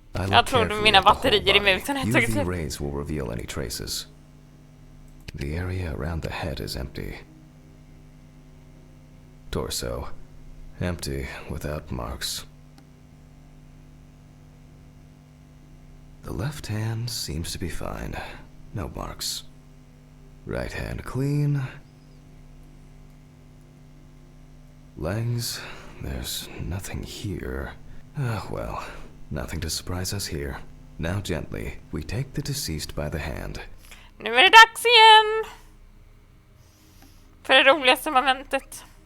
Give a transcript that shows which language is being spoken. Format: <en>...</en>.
<sv>Jag tror mina batterier i musen är tagit</sv> <en>UV</en> <sv>slut.</sv> <en>rays will reveal any traces. The area around the head is empty. Torso, empty without marks. The left hand seems to be fine. No marks. Right hand clean. Legs, there's nothing here. Well, nothing to surprise us here. Now gently, we take the deceased by the hand.</en> <sv>Nu är det dags igen! För det roligaste momentet.</sv>